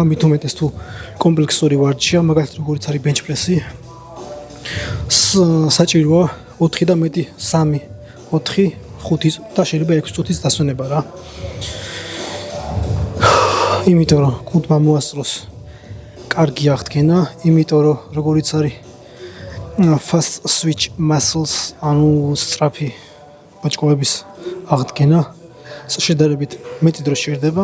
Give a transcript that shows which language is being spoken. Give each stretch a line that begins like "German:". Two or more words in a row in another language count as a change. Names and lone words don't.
Georgian: მით უმეტეს თუ კომპლექსური ვარჯიშია, მაგალითად როგორიც არის
English: bench press-
Georgian: ი. საჭიროა 4 და მეტი 3, 4, 5 და შეიძლება 6 წუთის დასვენება რა. იმიტომ რომ კუნთმა მოასწროს კარგი აღდგენა, იმიტომ რომ როგორიც არის
English: fast switch muscles,
Georgian: ანუ სწრაფი ბოჭკოების აღდგენა შედარებით მეტი დრო შეერდება.